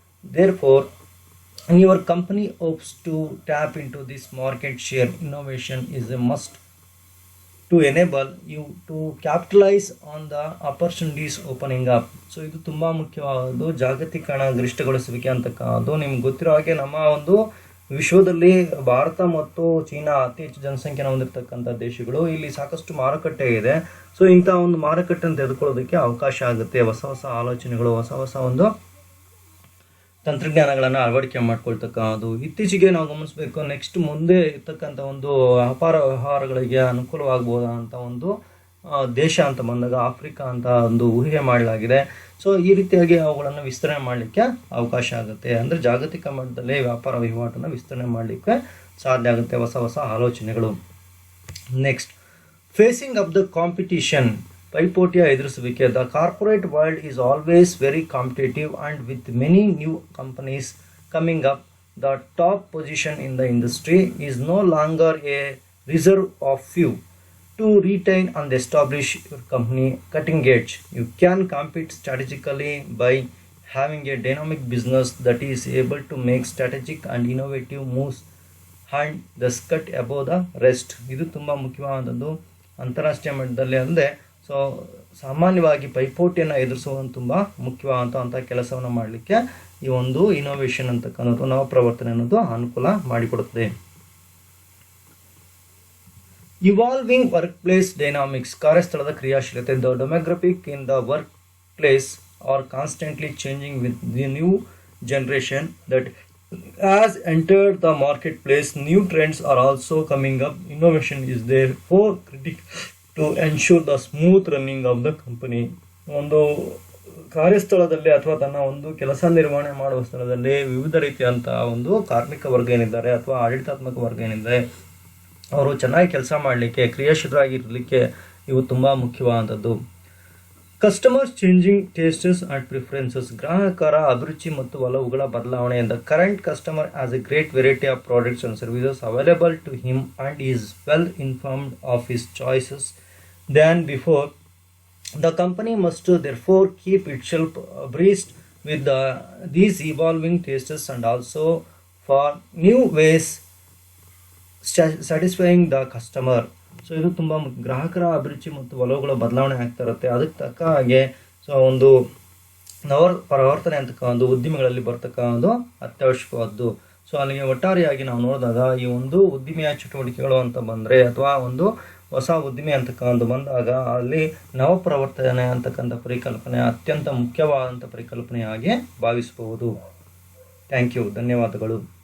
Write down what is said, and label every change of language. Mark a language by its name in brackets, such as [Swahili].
[English] Therefore, your company hopes to tap into this market share. Innovation is a must to enable you to capitalize on the opportunities opening up. [Kannada] So ಇದು ತುಂಬ ಮುಖ್ಯವಾದದ್ದು, ಜಾಗತೀಕರಣ ಗರಿಷ್ಠಗೊಳಿಸುವಿಕೆ ಅಂತಕ್ಕಂಥದ್ದು. ನಿಮ್ಗೆ ಗೊತ್ತಿರೋ ಹಾಗೆ ನಮ್ಮ ಒಂದು ವಿಶ್ವದಲ್ಲಿ ಭಾರತ ಮತ್ತು ಚೀನಾ ಅತಿ ಹೆಚ್ಚು ಜನಸಂಖ್ಯೆನ ಹೊಂದಿರತಕ್ಕಂಥ ದೇಶಗಳು. ಇಲ್ಲಿ ಸಾಕಷ್ಟು ಮಾರುಕಟ್ಟೆ ಇದೆ. ಸೊ ಇಂಥ ಒಂದು ಮಾರುಕಟ್ಟೆಯನ್ನು ತೆಗೆದುಕೊಳ್ಳೋದಕ್ಕೆ ಅವಕಾಶ ಆಗುತ್ತೆ. ಹೊಸ ಹೊಸ ಆಲೋಚನೆಗಳು, ಹೊಸ ಹೊಸ ಒಂದು ತಂತ್ರಜ್ಞಾನಗಳನ್ನು ಅಳವಡಿಕೆ ಮಾಡ್ಕೊಳ್ತಕ್ಕಂಥದ್ದು. ಇತ್ತೀಚೆಗೆ ನಾವು ಗಮನಿಸಬೇಕು, ನೆಕ್ಸ್ಟ್ ಮುಂದೆ ಇರ್ತಕ್ಕಂಥ ಒಂದು ವ್ಯಾಪಾರ ವ್ಯವಹಾರಗಳಿಗೆ ಅನುಕೂಲವಾಗಬಹುದಂಥ ಒಂದು ದೇಶ ಅಂತ ಬಂದಾಗ ಆಫ್ರಿಕಾ ಅಂತ ಒಂದು ಊಹೆ ಮಾಡಲಾಗಿದೆ. ಸೊ ಈ ರೀತಿಯಾಗಿ ಅವುಗಳನ್ನು ವಿಸ್ತರಣೆ ಮಾಡಲಿಕ್ಕೆ ಅವಕಾಶ ಆಗುತ್ತೆ. ಅಂದರೆ ಜಾಗತಿಕ ಮಟ್ಟದಲ್ಲಿ ವ್ಯಾಪಾರ ವಹಿವಾಟನ್ನು ವಿಸ್ತರಣೆ ಮಾಡಲಿಕ್ಕೆ ಸಾಧ್ಯ ಆಗುತ್ತೆ, ಹೊಸ ಹೊಸ ಆಲೋಚನೆಗಳು. [English] next, facing up the competition, [Kannada] ಪೈಪೋಟಿಯ ಎದುರಿಸುವಿಕೆ. [English] The corporate world is always very competitive and with many new companies coming up, the top position in the industry is no longer a reserve of few. To retain and establish your company cutting edge, you can compete strategically by having a dynamic business that is able to make strategic and innovative moves and thus cut above the rest. [Kannada] ಇದು ತುಂಬ ಮುಖ್ಯವಾದದ್ದು ಅಂತಾರಾಷ್ಟ್ರೀಯ ಮಟ್ಟದಲ್ಲಿ. ಅಂದರೆ so ಸಾಮಾನ್ಯವಾಗಿ ಪೈಪೋಟಿಯನ್ನು ಎದುರಿಸುವುದು ತುಂಬ ಮುಖ್ಯವಾದಂಥ ಕೆಲಸವನ್ನು ಮಾಡಲಿಕ್ಕೆ ಈ ಒಂದು ಇನೋವೇಷನ್ ಅಂತಕ್ಕಂಥದ್ದು, ನವಪ್ರವರ್ತನೆ ಅನ್ನೋದು ಅನುಕೂಲ ಮಾಡಿಕೊಡುತ್ತದೆ. [English] Evolving workplace dynamics, [Kannada] ಕಾರ್ಯಸ್ಥಳದ ಕ್ರಿಯಾಶೀಲತೆ. [English] The demographic in the workplace are constantly changing with the new generation that has entered the marketplace. New trends are also coming up. Innovation is therefore critical to ensure the smooth running of the company. [Kannada] ಒಂದು ಕಾರ್ಯಸ್ಥಳದಲ್ಲಿ ಅಥವಾ ತನ್ನ ಒಂದು ಕೆಲಸ ನಿರ್ವಹಣೆ ಮಾಡುವ ಸ್ಥಳದಲ್ಲಿ ವಿವಿಧ ರೀತಿಯಂತಹ ಒಂದು ಕಾರ್ಮಿಕ ವರ್ಗ ಏನಿದ್ದಾರೆ ಅಥವಾ ಆಡಳಿತಾತ್ಮಕ ವರ್ಗ ಏನಿದ್ದಾರೆ, ಅವರು ಚೆನ್ನಾಗಿ ಕೆಲಸ ಮಾಡಲಿಕ್ಕೆ, ಕ್ರಿಯಾಶೀಲರಾಗಿರಲಿಕ್ಕೆ ಇವು ತುಂಬ ಮುಖ್ಯವಾದದ್ದು. [English] customers changing tastes and preferences, [Kannada] ಗ್ರಾಹಕರ ಅಭಿರುಚಿ ಮತ್ತು ಒಲವುಗಳ ಬದಲಾವಣೆ. [English] The current customer has a great variety of products and services available to him and is well informed of his choices than before. The company must therefore keep itself abreast with these evolving tastes and also for new ways satisfying the customer. [Kannada] So ಇದು ತುಂಬ ಗ್ರಾಹಕರ ಅಭಿರುಚಿ ಮತ್ತು ಒಲವುಗಳ ಬದಲಾವಣೆ ಆಗ್ತಾ ಇರುತ್ತೆ. ಅದಕ್ಕೆ ತಕ್ಕ ಹಾಗೆ ಸೊ ಒಂದು ಪರಿವರ್ತನೆ ಅಂತಕ್ಕಂಥ ಉದ್ದಿಮೆಗಳಲ್ಲಿ ಬರ್ತಕ್ಕಂಥದ್ದು ಅತ್ಯವಶ್ಯಕವಾದ್ದು. ಸೊ ಅಲ್ಲಿಗೆ ಒಟ್ಟಾರೆಯಾಗಿ ನಾವು ನೋಡಿದಾಗ ಈ ಒಂದು ಉದ್ದಿಮೆಯ ಚಟುವಟಿಕೆಗಳು ಅಂತ ಬಂದರೆ ಅಥವಾ ಒಂದು ಹೊಸ ಉದ್ದಿಮೆ ಅಂತಕ್ಕಂಥ ಬಂದಾಗ ಅಲ್ಲಿ ನವಪ್ರವರ್ತನೆ ಅಂತಕ್ಕಂಥ ಪರಿಕಲ್ಪನೆ ಅತ್ಯಂತ ಮುಖ್ಯವಾದಂಥ ಪರಿಕಲ್ಪನೆಯಾಗಿ ಭಾವಿಸಬಹುದು. [English] thank you, [Kannada] ಧನ್ಯವಾದಗಳು.